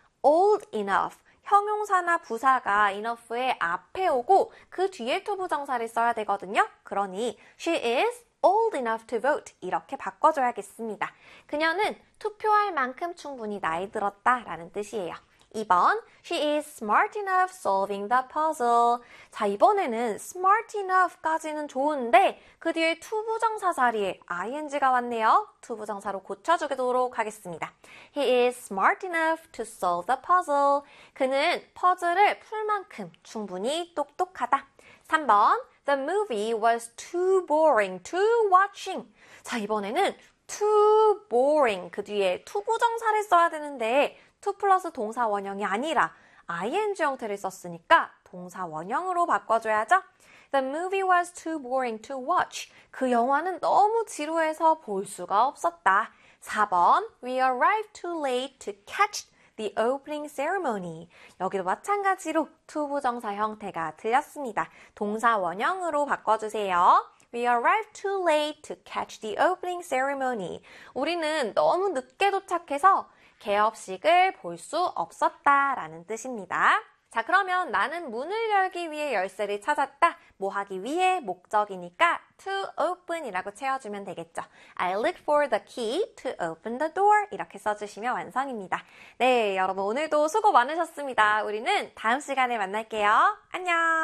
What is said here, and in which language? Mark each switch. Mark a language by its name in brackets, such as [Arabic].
[English] old enough, [Korean] 형용사나 부사가 enough의 앞에 오고, 그 뒤에 투부정사를 써야 되거든요. [English] 그러니, she is old enough to vote, [Korean] 이렇게 바꿔줘야겠습니다. 그녀는 투표할 만큼 충분히 나이 들었다라는 뜻이에요. [English] 2번, she is smart enough solving the puzzle. [Korean] 자, 이번에는 [English] smart enough [Korean] 까지는 좋은데, 그 뒤에 투부정사 자리에 ing가 왔네요. 투부정사로 고쳐주도록 하겠습니다. [English] He is smart enough to solve the puzzle. [Korean] 그는 퍼즐을 풀 만큼 충분히 똑똑하다. [English] 3번, the movie was too boring to watching. [Korean] 자, 이번에는 [English] too boring. [Korean] 그 뒤에 투부정사를 써야 되는데, 투 플러스 동사 원형이 아니라 ing 형태를 썼으니까 동사 원형으로 바꿔줘야죠. [English] The movie was too boring to watch. [Korean] 그 영화는 너무 지루해서 볼 수가 없었다. [English] 4번, We arrived too late to catch the opening ceremony. [Korean] 여기도 마찬가지로 투 부정사 형태가 틀렸습니다. 동사 원형으로 바꿔주세요. [English] We arrived too late to catch the opening ceremony. [Korean] 우리는 너무 늦게 도착해서 개업식을 볼수 없었다라는 뜻입니다. 자, 그러면 나는 문을 열기 위해 열쇠를 찾았다. 뭐 하기 위해 목적이니까 [English] to open [Korean] 이라고 채워주면 되겠죠. [English] I look for the key to open the door. [Korean] 이렇게 써주시면 완성입니다. 네, 여러분 오늘도 수고 많으셨습니다. 우리는 다음 시간에 만날게요. 안녕!